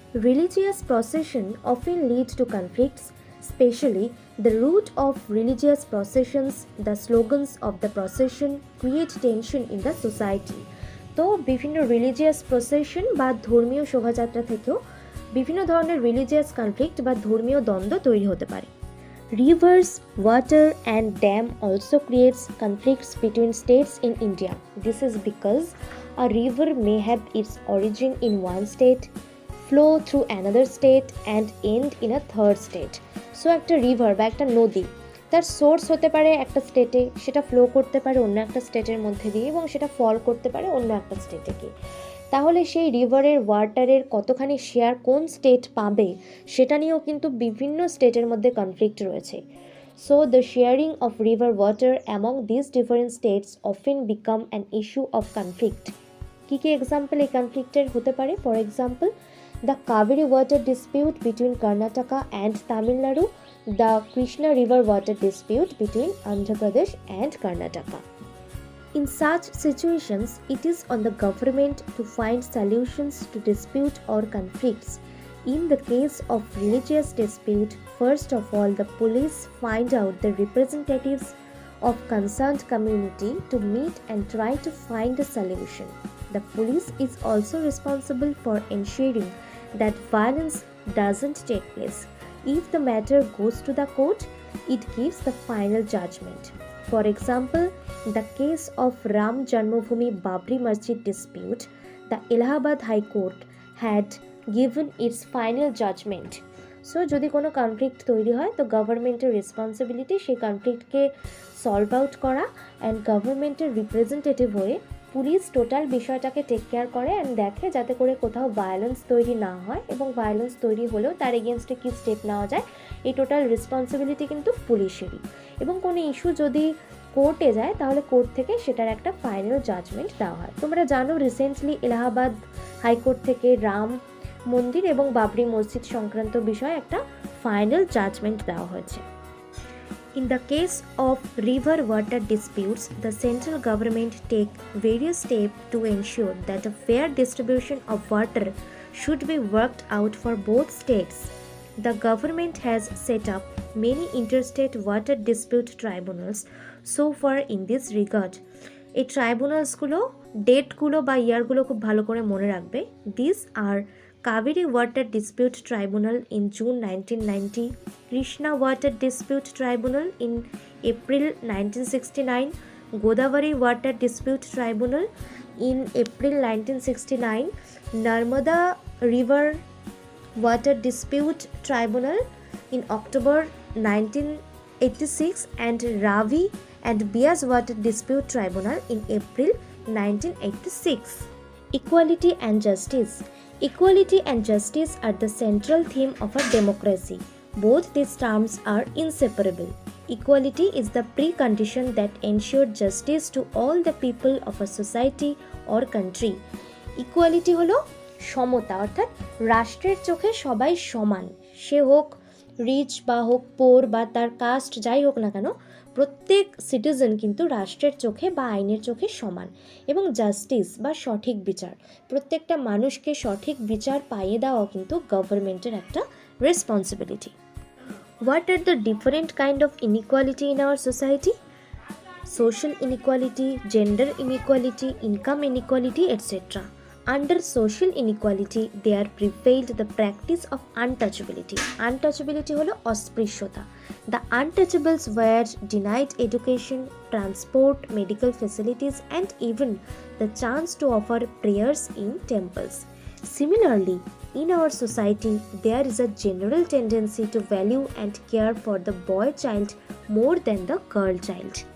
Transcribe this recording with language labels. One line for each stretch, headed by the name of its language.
English: Religious procession often lead to conflicts, specially the route of religious processions, the slogans of the procession create tension in the society.
Bangla: তো বিভিন্ন religious procession বা ধর্মীয় শোভাযাত্রা থেকেও বিভিন্ন ধরনের রিলিজিয়াস কনফ্লিক্ট বা ধর্মীয় দ্বন্দ্ব তৈরি হতে পারে।
English: Rivers, water and dam also creates conflicts between states in India. This is because a river may have its origin in one state, flow through another state and end in a third state.
Bangla: So একটা river বা একটা নদী তার source হতে পারে একটা স্টেটে, সেটা ফ্লো করতে পারে অন্য একটা স্টেটের মধ্যে দিয়ে এবং সেটা ফল করতে পারে অন্য একটা স্টেটে গিয়ে। তাহলে সেই রিভারের ওয়াটারের কতখানি শেয়ার কোন স্টেট পাবে সেটা নিয়েও কিন্তু বিভিন্ন স্টেটের মধ্যে কনফ্লিক্ট রয়েছে।
English: So the sharing of river water among this different states often become an issue of conflict.
Bangla: Key key example এই কনফ্লিক্টের হতে পারে?
English: For example, the Kaveri water dispute between Karnataka and Tamil Nadu, the Krishna river water dispute between Andhra Pradesh and Karnataka. In such situations, it is on the government to find solutions to dispute or conflicts. In the case of religious dispute, first of all, the police find out the representatives of concerned community to meet and try to find a solution. The police is also responsible for ensuring that violence doesn't take place. If the matter goes to the court, it gives the final judgment. For example, in the case of Ram Janmabhoomi Babri Masjid dispute, the Allahabad High Court had given its final judgment.
Bangla: So যদি কোনো conflict তৈরি হয় তো গভর্নমেন্টের responsibility সেই কনফ্লিক্টকে solve out করা and গভর্নমেন্টের representative হয়ে পুলিশ টোটাল বিষয়টাকে টেক কেয়ার করে অ্যান্ড দেখে যাতে করে কোথাও ভায়োলেন্স তৈরি না হয় এবং ভায়োলেন্স তৈরি হলেও তার এগেনস্টে কী স্টেপ নেওয়া যায়, এই টোটাল রেসপন্সিবিলিটি কিন্তু পুলিশেরই। এবং কোনো ইস্যু যদি কোর্টে যায় তাহলে কোর্ট থেকে সেটার একটা ফাইনাল জাজমেন্ট দেওয়া হয়। তোমরা জানো রিসেন্টলি এলাহাবাদ হাইকোর্ট থেকে রাম মন্দির এবং বাবরি মসজিদ সংক্রান্ত বিষয়ে একটা ফাইনাল জাজমেন্ট দেওয়া হয়েছে।
English: In the case of river water disputes, the central government take various steps to ensure that a fair distribution of water should be worked out for both states. The government has set up many interstate water dispute tribunals so far in this regard.
Bangla: এই ট্রাইব্যুনালসগুলো ডেটগুলো বা ইয়ারগুলো খুব ভালো করে মনে রাখবে।
English: This are Kaveri water dispute tribunal in June 1990, Krishna water dispute tribunal in April 1969, Godavari water dispute tribunal in April 1969, Narmada River Water Dispute Tribunal in October 1986, and Ravi and Bias Water Dispute Tribunal in April 1986. Equality and justice. Equality and justice are the central theme of a democracy. Both these terms are inseparable. Equality is the precondition that ensures justice to all the people of a society or country.
Bangla: Equality হলো সমতা, অর্থাৎ রাষ্ট্রের চোখে সবাই সমান, সে হোক rich বা হোক পোর বা তার কাস্ট যাই হোক না কেন, প্রত্যেক সিটিজেন কিন্তু রাষ্ট্রের চোখে বা আইনের চোখে সমান। এবং জাস্টিস বা সঠিক বিচার, প্রত্যেকটা মানুষকে সঠিক বিচার পাইয়ে দেওয়া কিন্তু গভর্নমেন্টের একটা responsibility.
English: What are the different kind of inequality in our society? Social inequality, gender inequality, income inequality, etc. Under social inequality, there prevailed the practice of untouchability.
Bangla: Untouchability হলো অস্পৃশ্যতা।
English: The untouchables were denied education, transport, medical facilities, and even the chance to offer prayers in temples. Similarly, in our society, there is a general tendency to value and care for the boy child more than the girl child.